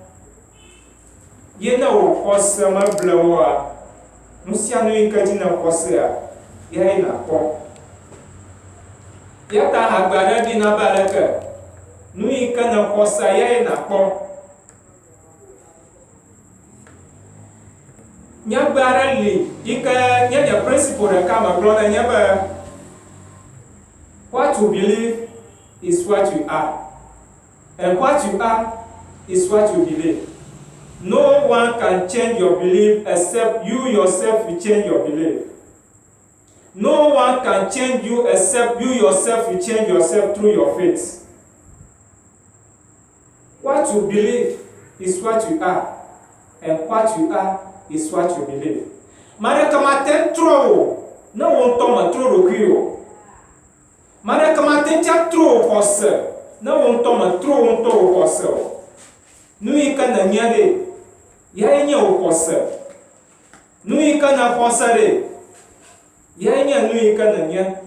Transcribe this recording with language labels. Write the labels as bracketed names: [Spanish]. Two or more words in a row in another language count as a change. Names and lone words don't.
[Ewe] Ye ne wò xɔse meble woa, nu sia nu yi ke dzi ne xɔsea, yae nakpɔ. Ya ta agbe aɖe ɖina be aleke, nu yi ke ne xɔsea yae nakpɔ. Nyagbe aɖe li yi ke nye nye principle ɖeka megblɔ ne nye be [English] what you believe is what you are, and what you are is what you believe. No one can change your belief except you yourself will change your belief. No one can change you except you yourself will change yourself through your faith. What you believe is what you are, and what you are is what you believe. [Ewe] Maɖeke mate trɔ o ne wo ŋutɔ metrɔ ɖokui o. Maɖeke mate tsia trɔ o xɔse ne wo ŋutɔ metrɔ wo ŋutɔ wo xɔse o. Nu yi ke nenye ɖe, yae nye wo xɔse. Nu yi ke ne xɔse ɖe, yae nye nu yi ke nenye.